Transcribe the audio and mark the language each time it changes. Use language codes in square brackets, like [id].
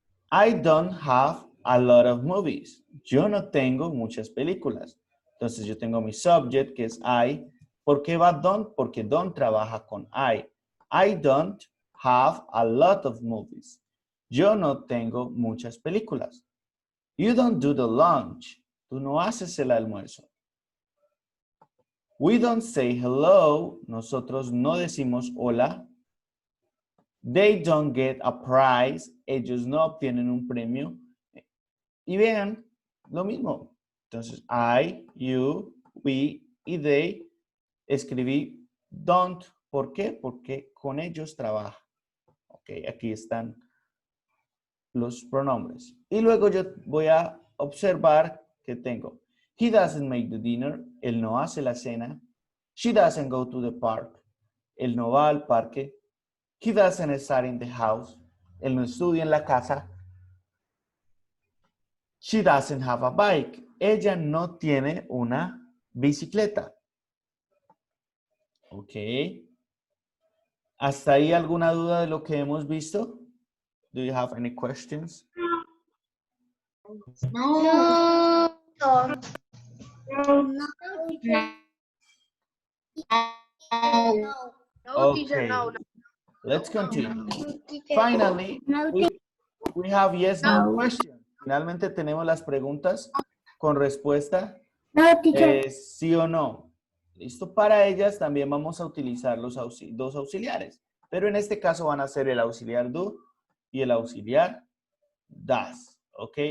[en] I don't have a lot of movies. [es] Yo no tengo muchas películas. Entonces yo tengo mi subject que es I. ¿Por qué va don't? Porque don't trabaja con I. [en] I don't have a lot of movies. [es] Yo no tengo muchas películas. [en] You don't do the lunch. [es] Tú no haces el almuerzo. [en] We don't say hello. [es] Nosotros no decimos hola. [en] They don't get a prize. [es] Ellos no obtienen un premio. Y vean lo mismo. Entonces, I, you, we y they escribí don't. ¿Por qué? Porque con ellos trabaja. Ok, aquí están los pronombres. Y luego yo voy a observar que tengo. [en] He doesn't make the dinner. [es] Él no hace la cena. [en] She doesn't go to the park. [es] Él no va al parque. [en] He doesn't study in the house. [es] Él no estudia en la casa. [en] She doesn't have a bike. [es] Ella no tiene una bicicleta. Ok. ¿Hasta ahí alguna duda de lo que hemos visto? [en] Do you have any questions? No. No. Okay. Let's continue. Finally, we have yes, no questions. [es] Finalmente tenemos las preguntas con respuesta sí o no. ¿Listo? Para ellas también vamos a utilizar los dos auxiliares. Pero en este caso van a ser el auxiliar do y el auxiliar does. ¿Ok?